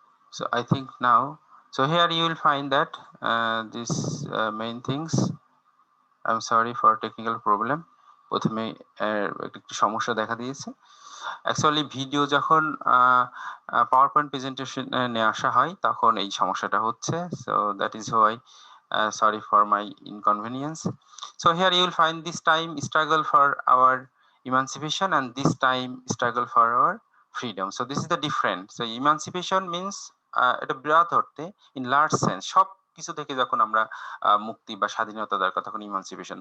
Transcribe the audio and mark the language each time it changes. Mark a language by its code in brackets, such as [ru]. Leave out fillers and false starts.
[en] So I think now, so here you will find that this main things. I'm sorry for technical problem. [bn] প্রথমে একটু সমস্যা দেখা দিয়েছে। Actually video যখন power point presentation নিয়ে আসা হয়, তখন এই সমস্যাটা হচ্ছে। [en] So that is why, sorry for my inconvenience. So here you will find this time struggle for our emancipation, and this time struggle for our freedom. So this is the difference. So emancipation means [bn] এটা বৃহৎ অর্থে, [en] in large sense, [bn] সব কিছু থেকে যখন আমরা মুক্তি বা স্বাধীনতা দরকার, তখন ইমানসিপেশন।